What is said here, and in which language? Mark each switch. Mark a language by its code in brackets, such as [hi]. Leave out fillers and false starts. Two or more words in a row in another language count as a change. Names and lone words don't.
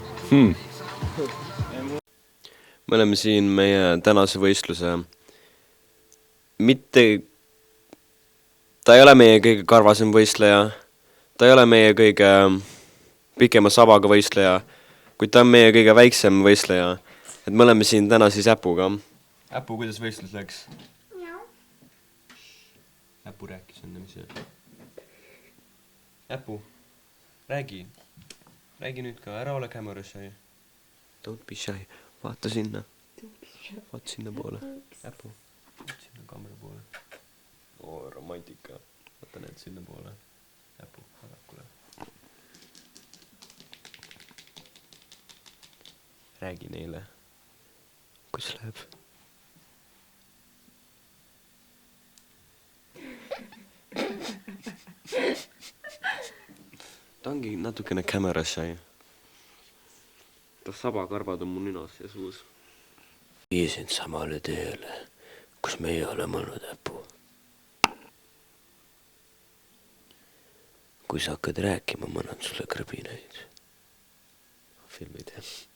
[et] Me oleme siin meie tänase võistluse mitte ta ei ole meie kõige karvasem võistleja, ta ei ole meie kõige pikema sabaga võistleja, kuid ta on meie kõige väiksem võistleja. Et me oleme siin täna siis Äpuga. Äpu, kuidas võistlus läks? Äpu rääkis enne, mis see? Äpu, räägi. Räägi nüüd ka, ära ole [en] camera shy. Don't be shy. [et] Vaata sinna. Vaata sinna poole. Äpu. Vaata sinna kaamera poole. Oo, romantika. Vaata need sinna poole. Äpu, varakule. Räägi neile. Kus läheb? Ta ongi natukene [en] camera shy. [et] Ta sabakarvad on mu ninas ja suus. Viisin samale tööle, kus meie oleme olnud, Äpu. Kui sa hakkad rääkima, ma annan sulle krõbinaid. Filmid, jah.